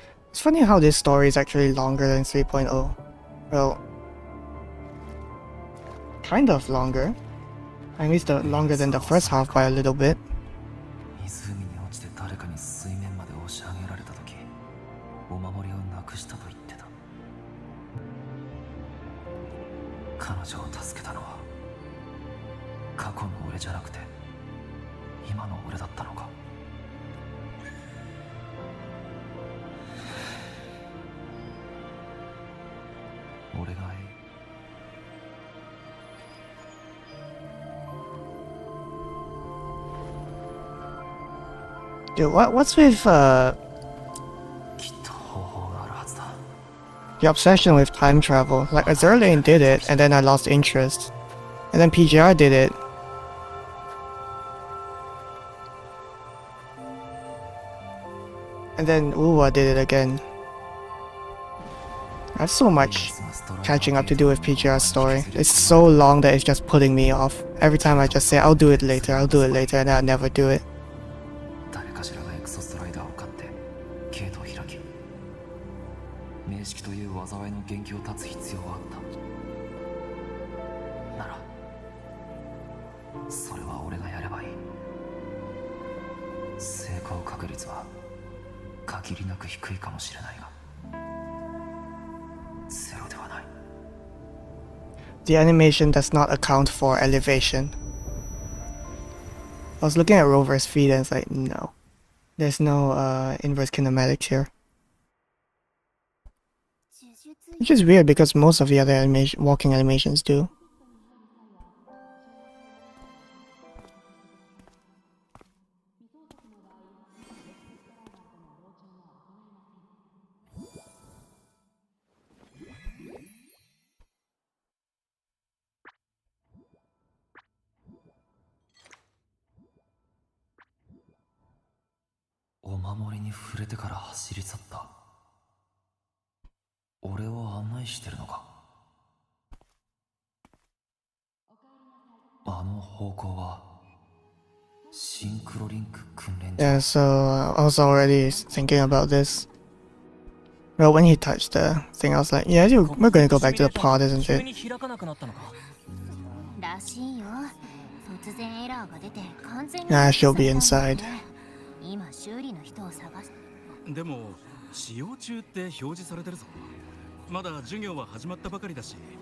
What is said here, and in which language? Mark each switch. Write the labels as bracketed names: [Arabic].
[English] It's funny how this story is actually longer than 3.0. Well, kind of longer. At least longer than the first half by a little bit. [Japanese] 湖に落ちて誰かに水面まで押し上げられた時、お守りをなくしたと言ってた。彼女を助けたのは過去の俺じゃなくて今の俺だったのか。俺が [English] Dude, what's with [Japanese] きっと方法があるはずだ。 [English] the obsession with time travel? Like Azurlane did it, and then I lost interest. And then PGR did it. And then WuWa did it again. I have so much catching up to do with PGR's story. It's so long that it's just putting me off. Every time I just say, I'll do it later, and then I never do it. [Japanese] 誰かしらがエクソストライダーを買ってゲートを開き、名式という災いの元気を断つ必要はあったなら、それは俺がやればいい。成功確率は限りなく低いかもしれないがゼロではない。 [English] The animation does not account for elevation. I was looking at Rover's feet and it's like, no. There's no inverse kinematics here. Which is weird because most of the other walking animations do. [Japanese] に触れてから走り去った。俺を案内してるのか。あの方向はシンクロリンク訓練場。 [English] Yeah, so I was already thinking about this. Well, when he touched the thing, I was like, yeah, we're gonna go back to the pod, isn't [Japanese] 急 [English] it? [Japanese] に開かなくなったのか。らしいよ。突然エラーが出て完全に [English] Nah, she'll be inside. [Japanese] 今修理の人を探す。でも使用中って表示されてるぞ。まだ授業は始まったばかりだし。